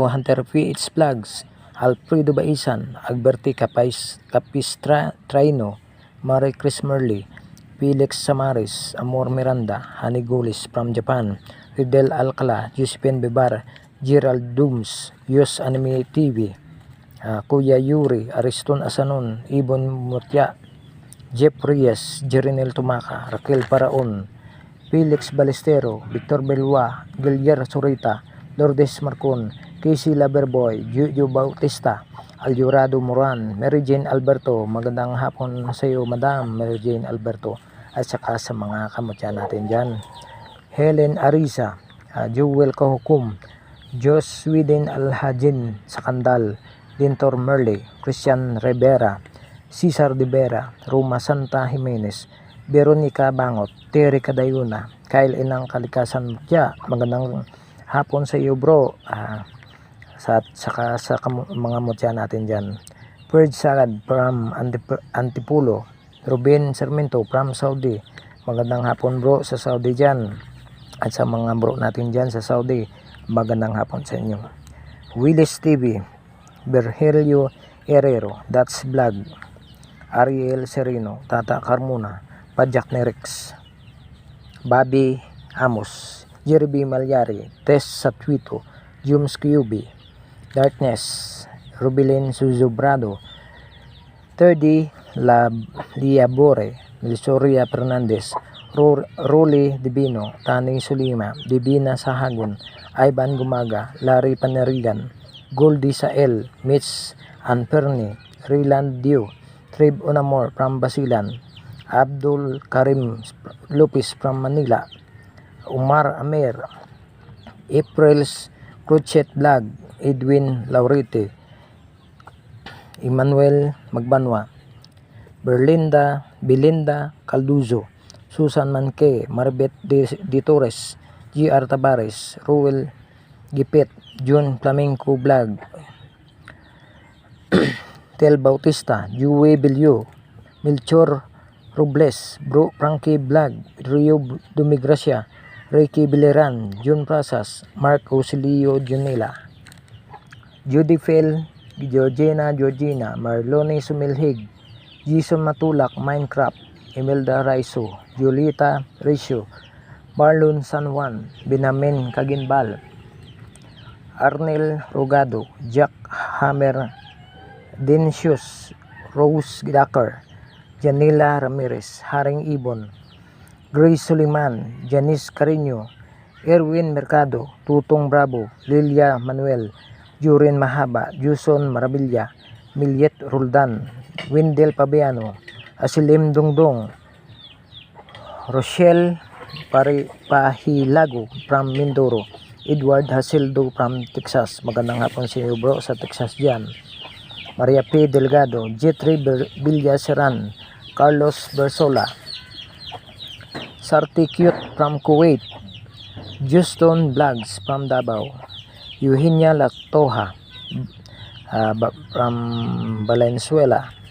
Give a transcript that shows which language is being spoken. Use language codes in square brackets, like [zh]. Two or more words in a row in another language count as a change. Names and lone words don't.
[tl] Hunter PH Vlogs, Alfredo Baisan, Alberti Traino, Marie Chris Merly, Felix Samaris, Amor Miranda, Hanigolis from Japan, Ridel Alcala, Josephine Bebar, Gerald Dooms, Yus Anime TV, Kuya Yuri, Ariston Asanon, Ibon Mutya, Jeff Reyes, Jerinel Tumaka, Raquel Paraon, Felix Balestero, Victor Belwa, Gilyer Surita, Lourdes Marcon, Casey Laberboy, Juju Bautista, Aljurado Moran, Mary Jane Alberto. Magandang hapon sa iyo, Madam Mary Jane Alberto, at saka sa mga kamutya natin dyan. Helen Arisa, Jewel Kahukum, Jos Sweden Alhajin Sakandal, Dintor Merle, Christian Rivera, Cesar de Vera, Roma Santa Jimenez, Veronica Bangot, Terry Cadayuna, Kyle Inang Kalikasan Mutya. Magandang hapon sa iyo bro. Saka sa mga mutya natin dyan. Purge Sagad from Antipulo, Ruben Sarmiento from Saudi. Magandang hapon bro sa Saudi dyan. At sa mga bro natin dyan sa Saudi, magandang hapon sa inyo. Willis TV, Virgilio Herrero, That's Vlog, Ariel Serino, Tata Carmona, Pajak Nerex, Bobby Amos, Jeremy Malyari, Tess Satwito, Jums Kyubi, Darkness, Rubilin Suzubrado, 30 Liabore, Lisoria Fernandez, Rolly Divino, Tani Sulima, Divina Sahagun, Ivan Gumaga, Larry Panerigan, Goldie sa L, Mitch Anperni, Ryland Dio, Trib Onamor from Basilan, Abdul Karim Lopez from Manila, Umar Amer, April's Crochet Vlog, Edwin Laurite, Emmanuel Magbanwa, Belinda Calduzo, Susan Manque, Marbet De Torres, GR Tabares, Ruel Gipet, June Flamenco Vlog, Tel Bautista, Jue Belio, Melchor Robles, Bro Frankie Vlog, Rio Dumigracia, Ricky Bileran, June Prasas, Mark Osilio Junila, Judy Phil, Georgina, Marlone Sumilhig, Jason Matulak, Minecraft, Imelda Raiso, Julieta Ricio, Marlon San Juan, Binamin Kaginbal, Arnel Rogado, Jack Hammer, Densius, Rose Dakar, Janila Ramirez, Haring Ibon, Grace Suliman, Janice Carino, Erwin Mercado, Tutong Bravo, Lilia Manuel, Jurin Mahaba, Juson Marabilla, Milyet Roldan, Windel Pabiano, Asilim Dongdong, Rochelle Pahilago from Mindoro, Edward Hasildo from Texas. Magandang hapon sa iyo bro sa Texas dyan. Maria P. Delgado, Jetri Villaseran, Carlos Bersola, Sarti Cute from Kuwait, Juston Vlogs from Davao, Eugenia Latoha from Valenzuela,